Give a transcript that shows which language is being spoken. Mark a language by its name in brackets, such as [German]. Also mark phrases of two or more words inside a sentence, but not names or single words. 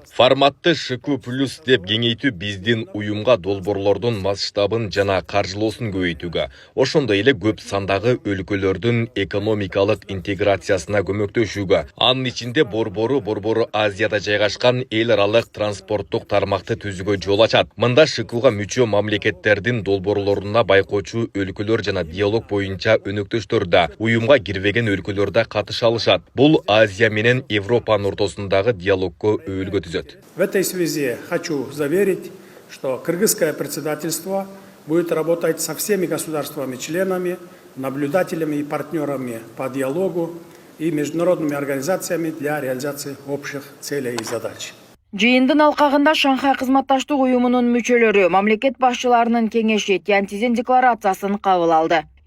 [Kyrgyz] Форматты ШИКУ плюс деп кеңейтүү биздин уюмга долбоорлордун масштабын жана каржылоосун көбөйтүүгө, ошондой эле көп сандагы өлкөлөрдүн экономикалык интеграциясына көмөктөшүүгө, анын ичинде борбору Азияда жайгашкан эл аралык транспорттук тармакты түзүүгө жол ачат. Мында ШИКУга мүчө мамлекеттердин долбоорлоруна байкоочу өлкөлөр жана диалог боюнча өнөктөштөр да, уюмга кирбеген өлкөлөр да катыша алышат. Бул Азия менен Европанын ортосундагы диалогко өбөлгө түзөт. [Russian] В этой связи хочу заверить, что кыргызское председательство будет работать со всеми государствами-членами, наблюдателями и партнерами по диалогу и международными организациями для реализации общих целей и задач. [Kyrgyz] Жыйындын алкагында Шанхай кызматташтык уюмунун мүчөлөрү мамлекет башчыларынын кеңеши Тяньцзин декларациясын кабыл алды.